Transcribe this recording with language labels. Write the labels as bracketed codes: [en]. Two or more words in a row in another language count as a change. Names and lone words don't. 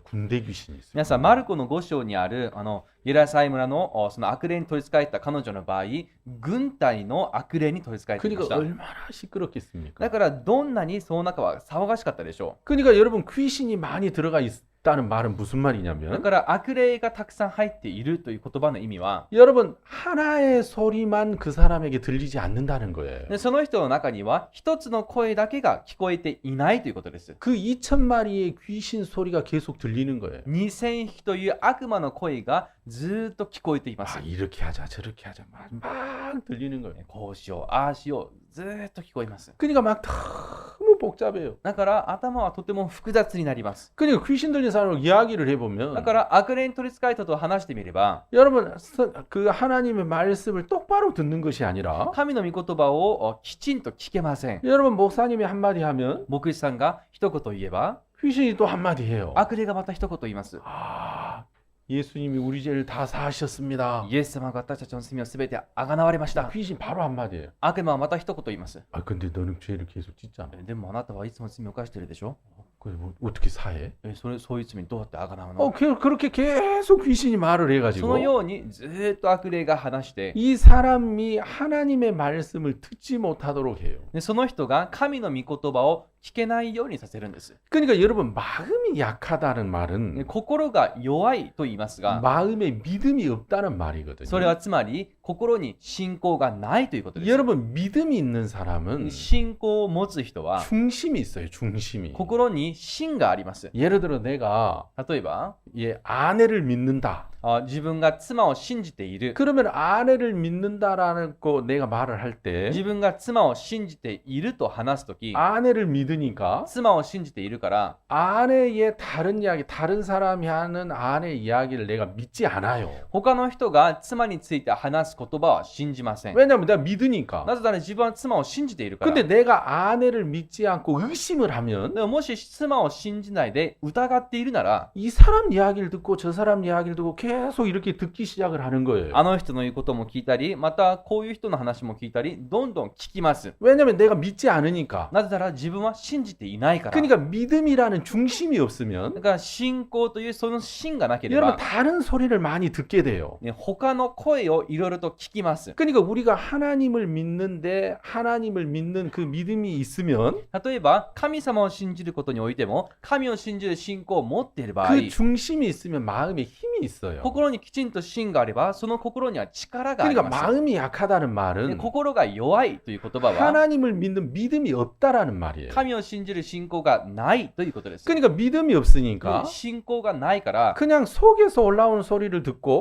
[ko] 군대 귀신이 있어요. [ja] 皆さん、マルコの5章にあるゲラサイ村のその悪霊に取り憑かれた彼女の場合、軍隊の悪霊に取り憑かれていま [ko] 그러니까 [ja] した。 [ko] 얼마나 시끄럽겠습니까? [ja] だからどんなにその中は騒がしかったでしょ [ko] 그러니까 여러분 귀신이 많이 들어가 있다는 말은 무슨 [ja] う。だ [ko] 말이냐면 [ja] から悪霊がたくさん入っているという言葉の意味は、 [ko] 여러분 하나의 소리만 그 사람에게 들리지 않는다는 거예요. [ja] でその人の中には一つの声だけが聞こえていないということです。 [ko] 그 2,000마리의 귀신 소리가 계속 들리는 거예요. [ja] 2000 匹という悪魔の声がずっと聞こえています。 [ko] 아, 이렇게 하자 저렇게 하자 막 들리는 거예요. [ja] こうしよう、ああしよう、ずっと聞こえます。 [ko] 그러니까 막 너무 복잡해요. [ja] だから頭はとても複雑になります。 [ko] 그러니까 귀신 들린 사람을 이야기를 [ja] だ [ko] 해보면 [ja] から悪霊に取り憑かれたと話してみれば、 [ko] 여러분 그 하나님의 말씀을 똑바로 듣는 것이 아니라 [ja] 神の御言葉をきちんと聞けません。 [ko] 여러분 목사님이 한마디 하면 [ja] 牧師さんが一言言えば、 [ko] 귀신이 또 한마디 해요. [ja] 悪霊がまた一言言います。 [ko] 아, 예수님이 우리 죄를 다 사하셨습니다. [ja] イエス様が私たちの罪をすべてあがなわれました。 [ko] 귀신 바로 한마디예요. [ja] 悪魔はまた一言言います。 [ko] 아, 근데 너는 죄를 계속 짓잖아. [ja] でもあなたはいつも罪を犯しているでしょ。 [ko] 그래 뭐 어떻게 사해? [ja] そういう罪どうやってあがなうの？ [ko] 그렇게 계속 귀신이 말을 [ja] その [ko] 해가지고 [ja] ようにずーっと悪霊が話して、 [ko] 이 사람이 하나님의 말씀을 듣지 못하도록 해요. [ja] でその人が神の御言葉を聞けないようにさせるんです。 [ko] 그러니까 여러분 마음이 약하다는 [ja] で [ko] 말은 [ja] 心が弱いと言いますが、 [ko] 마음에 믿음이 없다는 말이거든요. [ja] それはつまり心に信仰がないということです。 [ko] 여러분 믿음이 있는 사람은 [ja] 信仰を持つ人は [ko] 중심이 있어요. 중심이. [ja] 心に芯があります。 [ko] 예를 들어 내가 [ja] 例えば、 [ko] 아내를 믿는다. [ja] 自分が妻を信じている。 [ko] 그러면 아내를 믿는다라는 거 내가 말을 할 때 [ja] 自分が妻を信じていると話すとき、 [ko] 아내를 믿으니까 [ja] 妻を信じているから、 [ko] 아내의 다른 이야기, 다른 사람이 하는 아내의 이야기를 내가 믿지 않아요. [ja] 他の人が妻について話す言葉は信じません。 [ko] 왜냐면 내가 믿으니까. [ja] なぜなら自分は妻を信じているから。 [ko] 근데 내가 아내를 믿지 않고 의심을 하면 [ja] でももし妻を信じないで疑っているなら、 [ko] 이 사람 이야기를 듣고 저 사람 이야기를 듣고 계속 이렇게 듣기 시작을 하는 거예요. [ja] あの人の言うことも聞いたり、またこういう人の話も聞いたり、どんどん聞きます。 [ko] 왜냐면 내가 믿지 않으니까. [ja] なぜなら自分は信じていないから。 [ko] 그러니까 믿음이라는 중심이 없으면 [ja] だから信仰というその芯がなけれ [ko] 여러분 [ja] ば、 [ko] 다른 소리를 많이 듣게 돼요. [ja] ね、他の声をいろいろと聞きます。 [ko] 그러니까 우리가 하나님을 믿는데 하나님을 믿는 그 믿음이 있으면 [ja] 例えば、神様を信じることにおいても、神を信じる信仰を持っている場合、 [ko] 그 중심이 있으면 마음에 힘이 있어요. [ja] 心にきちんと芯があれば、その心には力があり [ko] 그러니까 [ja] ます。 [ko] 마음이 약하다는 [ja] で [ko] 말은 [ja] 心が弱いという言葉は、 [ko] 하나님을 믿는 믿음이 없다라는 말이에요. [ja] 神を信じる信仰がないということです。 [ko] 그러니까 믿음이 없으니까 [ja] 信仰がないから、 [ko] 그냥 속에서 올라오는 소리를 듣고